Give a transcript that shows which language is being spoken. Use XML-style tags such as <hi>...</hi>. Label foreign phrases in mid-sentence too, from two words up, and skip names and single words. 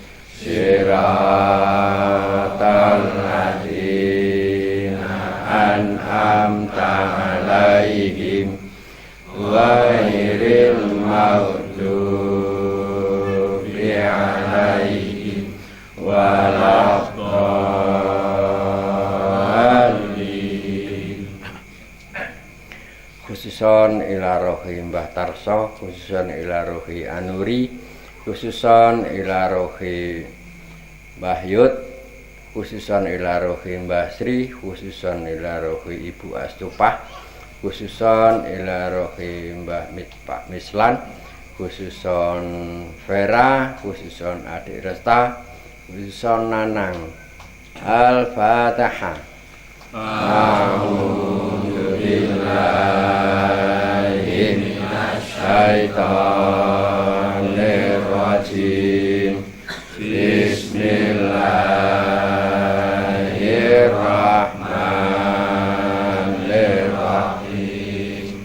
<ar>صراط الذين أنعمت عليهم غير المغضوب عليهم ولا الضالين. Khususon ila rohi Mbah Tarso, khususon ila rohi Anuri, khususon ila rohi Mbah Yud, khususon ila rohi Mbah Sri, khususon ila rohi Ibu Astupah, khususon ila rohi Mbah Pak Mislan, khususon Vera, khususon Adik Resta, khususon Nanang. Al-Fatihah. أعوذ بالله من الشيطان الرجيم. بسم الله الرحمن الرحيم.</ar>